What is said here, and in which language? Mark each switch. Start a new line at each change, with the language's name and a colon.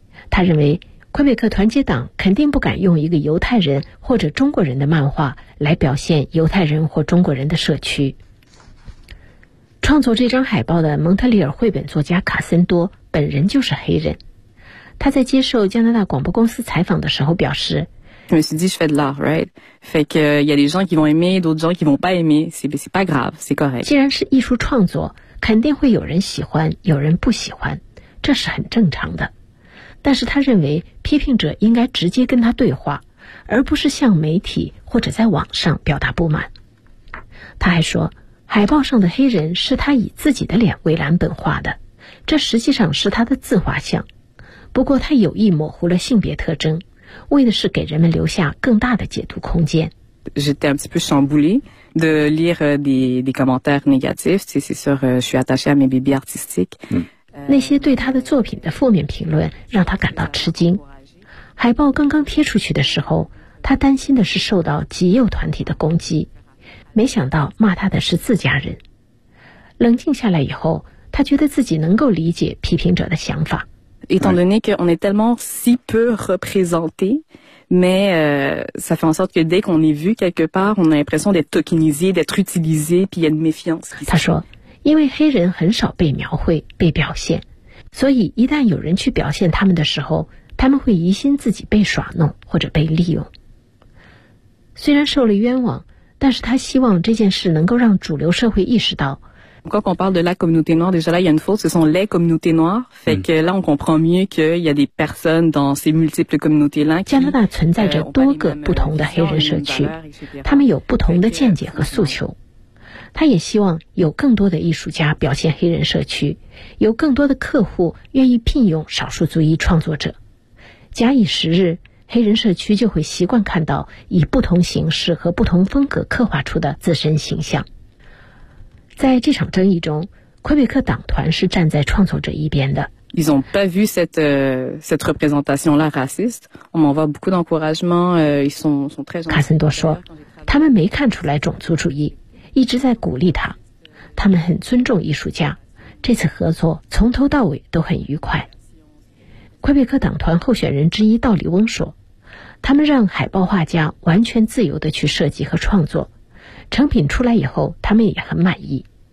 Chinese: 他认为魁北克团结党肯定不敢用一个犹太人或者中国人的漫画来表现犹太人或中国人的社区。创作这张海报的蒙特利尔绘本作家卡森多本人就是黑人，他在接受加拿大广播公司采访的时候表示，
French: 我me suis dit je fais de l'art, right? Fait que y a des gens qui vont aimer, d'autres gens qui vont pas aimer, c'est pas grave, c'est correct.
Chinese: 既然是艺术创作，肯定会有人喜欢，有人不喜欢，这是很正常的。但是他认为批评者应该直接跟他对话，而不是向媒体或者在网上表达不满。他还说，海报上的黑人是他以自己的脸为蓝本画的，这实际上是他的自画像，不过他有意模糊了性别特征，为的是给人们留下更大的解读空间。
French: J'étais un petit peu chamboulée de lire des commentaires négatifs, c'est sûr, je suis attachée à mes bébés artistiques.
Chinese: 那些对他的作品的负面评论让他感到吃惊。海报刚刚贴出去的时候，他担心的是受到极右团体的攻击，没想到骂他的是自家人。冷静下来以后，他觉得自己能够理解批评者的想法。
French: Étant donné qu'on est tellement si peu représenté, mais ça fait en sorte que dès qu'on est vu quelque part, on a l'impression d'être tokenisé, d'être utilisé, puis il y a une méfiance.
Chinese: 他说，因为黑人很少被描绘、被表现，所以一旦有人去表现他们的时候，他们会疑心自己被耍弄或者被利用。虽然受了冤枉，但是他希望这件事能够让主流社会意识到。
French: Quand on parle de la communauté noire, déjà là, il y a une faute, ce sont les communautés noires. Fait que là, on comprend mieux qu'il y a des personnes dans ces multiples communautés-là.
Chinese: 加拿大存在着多个不同的黑人社区，他们有不同的见解和诉求。他也希望有更多的艺术家表现黑人社区，有更多的客户愿意聘用少数族裔创作者。假以时日，黑人社区就会习惯看到以不同形式和不同风格刻画出的自身形象。在这场争议中，魁北克党团是站在创作者一边的。
French: Ils ont pas vu cette représentation-là raciste. On m'envoie beaucoup d'encouragement. Ils sont très gentils.
Chinese: 卡森多说，他们没看出来种族主义，一直在鼓励他，他们很尊重艺术家，这次合作从头到尾都很愉快。魁北克党团候选人之一道里翁说，他们让海报画家完全自由地去设计和创作，成品出来以后他们也很满意。